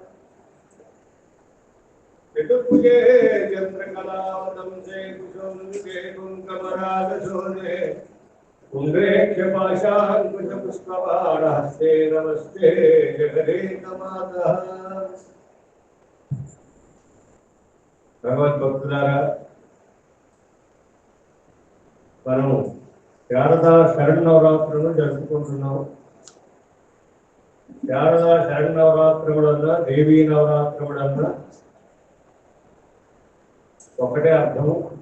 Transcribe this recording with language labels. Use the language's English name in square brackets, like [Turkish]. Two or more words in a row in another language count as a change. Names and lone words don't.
[Sanskrit] चतुर्भुजे चन्द्रकलावतंसे कुशोन्मुखे कुङ्कमरागशोणे कुङ्ग्रेक्षपाशाङ्कुशपुष्पबाणहस्ते नमस्ते जगदेकमातः। [Telugu] भगवद्भक्तुलारा మనం శారదా శరణవరాత్రులను జరుపుకుంటున్నాం. శారదా శరణవరాత్రులన్నా దేవీ నవరాత్రులన్నా ఒకటే అర్థము.